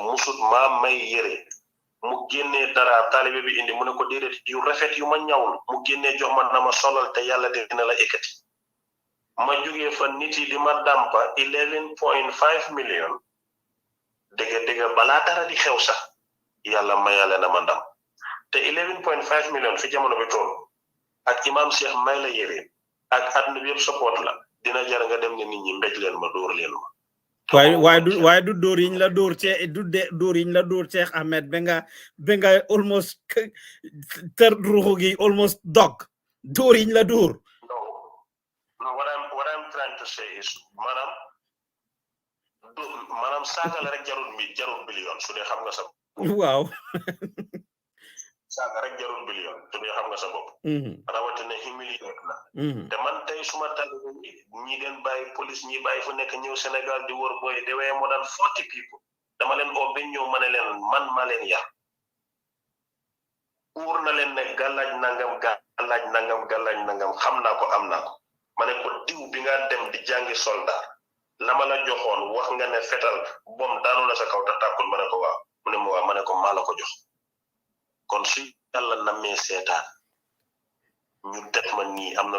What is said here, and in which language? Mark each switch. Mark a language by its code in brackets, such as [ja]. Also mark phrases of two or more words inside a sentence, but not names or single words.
[wo] musut maa may yére mu génnee dara taalibe bi indi mu ne ko déedéet yu rafet yu ma ñawul mu génnee jox ma na ma solal te yàlla dina la ekkati ma jógee fa nit yi di ma dàmpa 11.5 million dëgg balaa dara di xew sax yàlla mayale na ma ndam te 11.5 million fi jamono bi toll ak imam Cheikh may la yére ak àdduna bi yëpp support la dina jar nga dem ne nit ñi mbéj leen ma dóor leen ma waaye du dóor yiñ la dóor dóor yiñ la dóor Sheikh Ahmed ba nga almost tër ruxu gi almost dog dóor yiñ la dóor [en] no what I'm trying to say is [wo] maanaam saaga la rek jarul billion su dee xam nga sa waaw saaga rek jarul billion su dee xam nga sa bopp rawatina humilié la te man tey suma tàgg ñi den bàyyi police ñi bàyyi fu nekk ñëw Sénégal di wër booy de wee [en] more than 40 people [wo] dama leen oo ba ñëw ma ne leen man maa leen yar uur na leen ne gàllaaj nangam xam naa ko am naa ko ma ne ko diw bi nga dem di jàngi soldat la ma la joxoon wax nga ne fetal bom daanu na sa kaw te tàkkul ma ne ko waaw mu ne ma waaw ma ne ko maa la ko jox kon su yàlla nammee seetaan ñu def ma nii am na